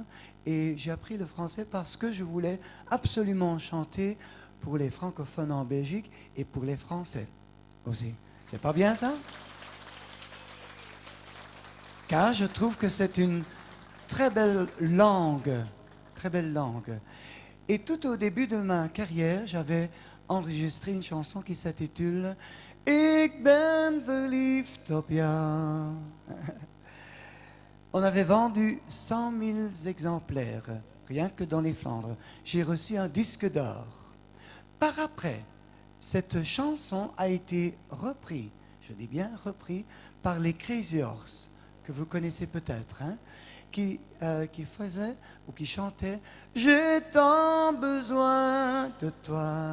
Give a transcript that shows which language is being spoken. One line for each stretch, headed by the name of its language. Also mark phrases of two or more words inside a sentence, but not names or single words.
French: Et j'ai appris le français parce que je voulais absolument chanter pour les francophones en Belgique et pour les Français aussi. C'est pas bien ça? Car je trouve que c'est une très belle langue, très belle langue. Et tout au début de ma carrière, j'avais enregistré une chanson qui s'intitule « Ik ben verliefd op jou ». On avait vendu 100 000 exemplaires, rien que dans les Flandres. J'ai reçu un disque d'or. Par après, cette chanson a été reprise, je dis bien reprise, par les Crazy Horse, que vous connaissez peut-être, hein, qui faisait ou qui chantait « J'ai tant besoin de toi ».